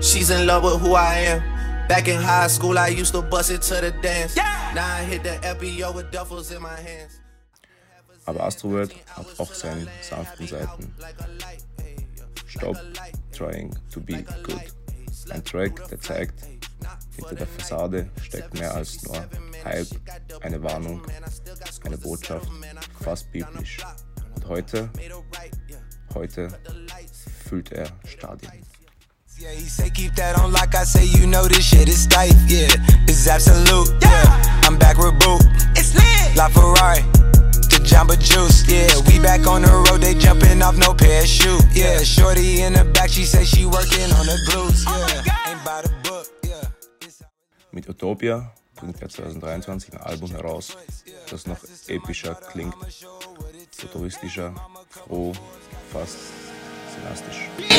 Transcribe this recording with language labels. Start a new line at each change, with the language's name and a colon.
English: She's in love with who I am. Back in high school, I used to bust it to the dance. Now I hit the FBO with duffels in my hands.
German: Aber Astroworld hat auch seine sanften Seiten.
English: Stop trying to be good.
German: Ein Track, der zeigt, hinter der Fassade steckt mehr als nur Hype, eine Warnung, eine Botschaft, fast biblisch. Und heute, heute füllt er Stadien.
English: Yeah, he say keep that on lock, I say you know this shit is tight, yeah, it's absolute, yeah, I'm back with boot, it's lit, La Ferrari, the Jamba Juice, yeah, we back on the road, they jumping off no parachute, yeah, shorty in the back, she say she working on the glutes, yeah, ain't by the book, yeah.
German: Mit Utopia bringt er 2023 ein Album heraus, das noch epischer klingt, futuristischer, froh, fast cinastisch.